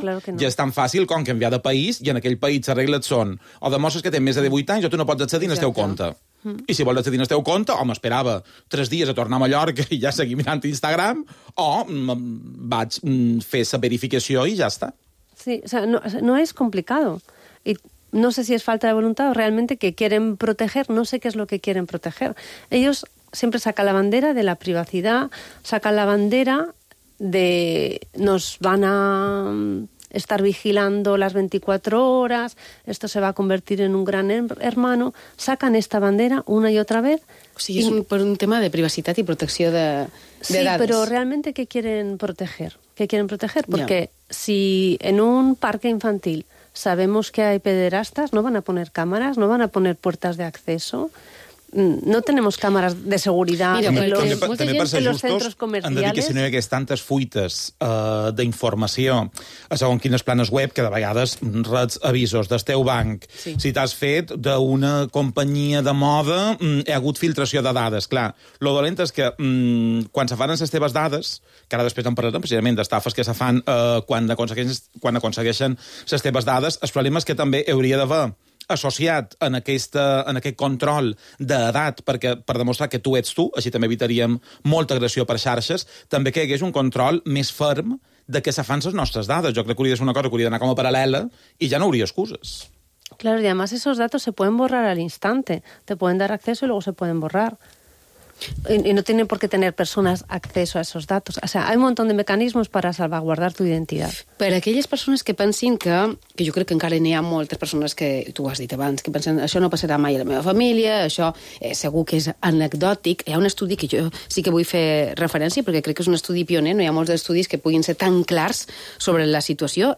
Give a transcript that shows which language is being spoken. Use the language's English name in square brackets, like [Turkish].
[Catalan] no, no. I és tan fàcil com canviar de país i en aquell país les regles són o demostres que tens més de 18 anys o tu no pots accedir al teu compte. I si vols accedir al teu compte, o m'esperava 3 dies a tornar a Mallorca i ja seguir mirant Instagram, o vaig fer la verificació i ja està. [Spanish] Sí, o sea, no es complicado. Y no sé si es falta de voluntad o realmente que quieren proteger, no sé qué es lo que quieren proteger. Ellos siempre sacan la bandera de la privacidad, sacan la bandera de nos van a estar vigilando las 24 horas, esto se va a convertir en un gran hermano, sacan esta bandera una y otra vez. [Catalan] O sigui, és per un tema de privacitat i protecció de dades. Sí, però realment què [Spanish] quieren proteger? ¿Qué quieren proteger? Porque si en un parque infantil sabemos que hay pederastas, no van a poner cámaras, no van a poner puertas de acceso. No tenemos cámaras de seguridad. [Catalan] Mira, també per ser justos, hem de dir que si no hi hagués tantes fuites d'informació a segons quines planes web, que de vegades rets avisos del teu banc, sí. Si t'has fet d'una companyia de moda, hi ha hagut filtració de dades. Clar, lo dolent és que quan se fan les teves dades, que ara després en parlarem precisament d'estafes que se fan quan aconsegueixen les teves dades, el problema és que també hauria d'haver associat en aquest control d'edat, perquè per demostrar que tu ets tu, així també evitaríem molta agressió per xarxes, també que hi hagués un control més ferm de què se fan les nostres dades. Jo crec que hauria de ser una cosa que hauria d'anar com a paral·lela i ja no hauria excuses. [Spanish] Claro, y además esos datos se pueden borrar al instante. Te pueden dar acceso y luego se pueden borrar. Y no tienen por qué tener personas acceso a esos datos. O sea, hay un montón de mecanismos para salvaguardar tu identidad. [Catalan] Per a aquelles persones que pensin que jo crec que encara n'hi ha moltes persones que tu ho has dit abans, que pensen això no passarà mai a la meva família, això segur que és anecdòtic. Hi ha un estudi que jo sí que vull fer referència, perquè crec que és un estudi pioner, no hi ha molts estudis que puguin ser tan clars sobre la situació.